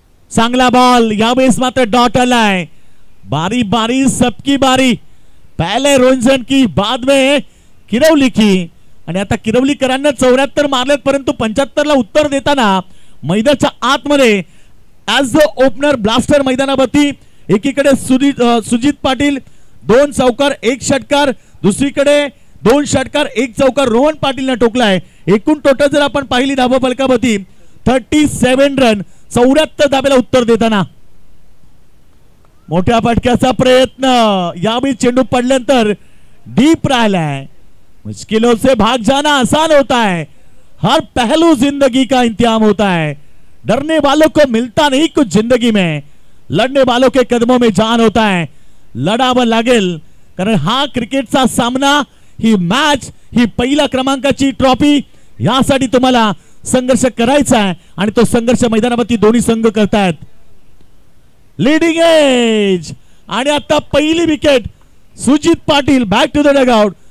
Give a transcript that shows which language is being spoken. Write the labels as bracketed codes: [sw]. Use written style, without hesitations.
[mr] चांगला बॉल, यावेळेस मात्र डॉट आलाय। [hi] बारी बारी सबकी बारी, पहले रोहिंजन की बाद में किरवली की, [mr] आणि आता किरवलीकरांना 74 मारलेत, परंतु 75 ला उत्तर देताना मैदानाच्या आतमध्ये [en] as the opener blaster [mr] मैदानावरती एकीकडे सुजित पाटील 2 चौकार 1 षटकार, दुसरीकडे 2 षटकार 1 चौकार रोहन पाटीलने टोकलाय। एकूण टोटल जर आपण पाहिली धावा फलकावरती 37 रन, 74 धावेला उत्तर देताना मोठ्या फटक्याचा प्रयत्न, यावेळी चेंडू पडल्यानंतर डीप राहिलाय। [hi] मुश्किलों से भाग जाना आसान होता है, हर पहलू जिंदगी का इंतजाम होता है, डरने वालों को मिलता नहीं कुछ जिंदगी में, लड़ने वालों के कदमों में जान होता है। [mr] लढावं लागेल, कारण हा क्रिकेटचा सामना, ही मॅच, ही पहिला क्रमांकाची ट्रॉफी, यासाठी तुम्हाला संघर्ष करायचा आहे आणि तो संघर्ष मैदानावरती दोन्ही संघ करतायत। लीडिंग एज, आणि आता पहिली wicket Sujit Patil [en] Back to the dugout.